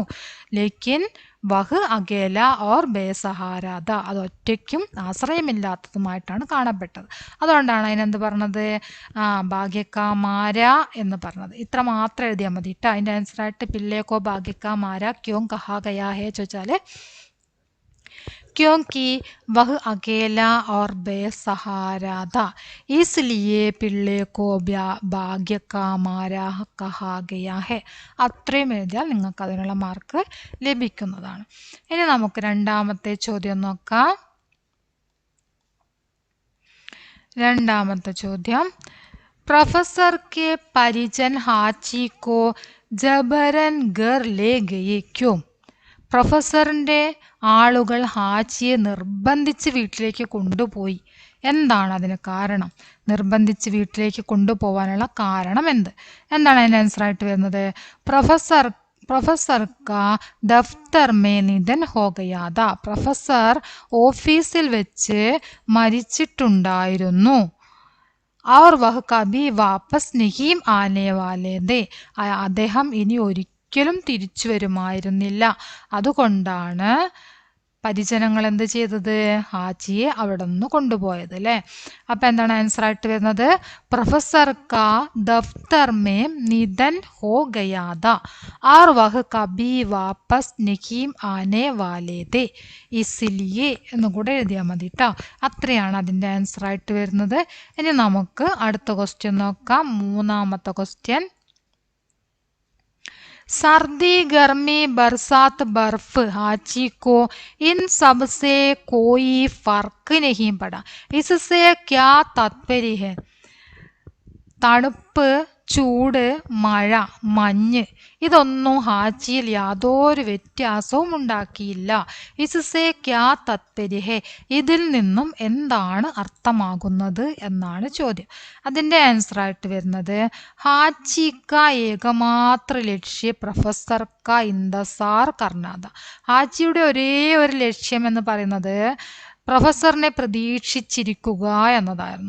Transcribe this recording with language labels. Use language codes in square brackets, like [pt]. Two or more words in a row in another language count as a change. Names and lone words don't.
[hi] लेकिन वह अकेला और बेसहारा था, [ml] അത് ഒറ്റയ്ക്കും ആശ്രയമില്ലാത്തതുമായിട്ടാണ് കാണപ്പെട്ടത്. അതുകൊണ്ടാണ് അതിനെന്ത് പറഞ്ഞത്? ഭാഗ്യക്കാമാര എന്ന് പറഞ്ഞത്. ഇത്ര മാത്രം എഴുതിയാൽ മതി കേട്ടോ. അതിൻ്റെ ആൻസറായിട്ട് [hi] पिल्ले को भाग्य का मारा क्यों कहा गया है ചോദിച്ചാൽ क्योंकि वह अकेला और बेसहारा था, इसलिए पिल्ले को भाग्य का मारा कहा गया है. [ml] അത്രയും എഴുതിയാൽ നിങ്ങൾക്ക് അതിനുള്ള മാർക്ക് ലഭിക്കുന്നതാണ്. ഇനി നമുക്ക് രണ്ടാമത്തെ ചോദ്യം നോക്കാം. രണ്ടാമത്തെ ചോദ്യം, [hi] प्रोफेसर के परिजन हाची को जबरन घर ले गए क्यों? [ml] പ്രൊഫസറിൻ്റെ ആളുകൾ ഹാച്ചിയെ നിർബന്ധിച്ച് വീട്ടിലേക്ക് കൊണ്ടുപോയി. എന്താണ് അതിന് കാരണം? നിർബന്ധിച്ച് വീട്ടിലേക്ക് കൊണ്ടുപോകാനുള്ള കാരണം എന്താണ് അതിൻ്റെ ആൻസറായിട്ട് വരുന്നത്? [hi] प्रोफेसर का दफ्तर में निधन हो गया था, [ml] പ്രൊഫസർ ഓഫീസിൽ വെച്ച് മരിച്ചിട്ടുണ്ടായിരുന്നു. [hi] और वह कभी वापस नहीं आने वाले थे, [ml] അദ്ദേഹം ഇനി ഒരിക്കലും തിരിച്ചു വരുമായിരുന്നില്ല. അതുകൊണ്ടാണ് പരിജനങ്ങൾ എന്ത് ചെയ്തത്? ഹാച്ചിയെ അവിടെ നിന്ന് കൊണ്ടുപോയത് അല്ലേ. അപ്പം എന്താണ് ആൻസറായിട്ട് വരുന്നത്? [hi] प्रोफेसर का दफ्तर में निधन हो गया था और वह कभी वापस नहीं आने वाले थे, इसलिए [ml] എന്നും കൂടെ എഴുതിയാൽ മതി കേട്ടോ. അത്രയാണ് അതിൻ്റെ ആൻസറായിട്ട് വരുന്നത്. ഇനി നമുക്ക് അടുത്ത ക്വസ്റ്റ്യൻ നോക്കാം. മൂന്നാമത്തെ ക്വസ്റ്റ്യൻ, [hi] सर्दी गर्मी बरसात बर्फ हाची को इन सब से कोई फर्क नहीं पड़ा, इससे क्या तात्पर्य है? [ml] തണുപ്പ്, ചൂട്, മഴ, മഞ്ഞ്, ഇതൊന്നും ഹാച്ചിയിൽ യാതൊരു വ്യത്യാസവും ഉണ്ടാക്കിയില്ല. [hi] इससे क्या तात्पर्य है, [ml] ഇതിൽ നിന്നും എന്താണ് അർത്ഥമാകുന്നത് എന്നാണ് ചോദ്യം. അതിൻ്റെ ആൻസറായിട്ട് വരുന്നത്, [hi] हाची का एकमात्र लक्ष्य प्रोफेसर का इंतज़ार करना था, [ml] ഹാച്ചിയുടെ ഒരേ ഒരു ലക്ഷ്യം എന്ന് പറയുന്നത് പ്രൊഫസറിനെ പ്രതീക്ഷിച്ചിരിക്കുക എന്നതായിരുന്നു.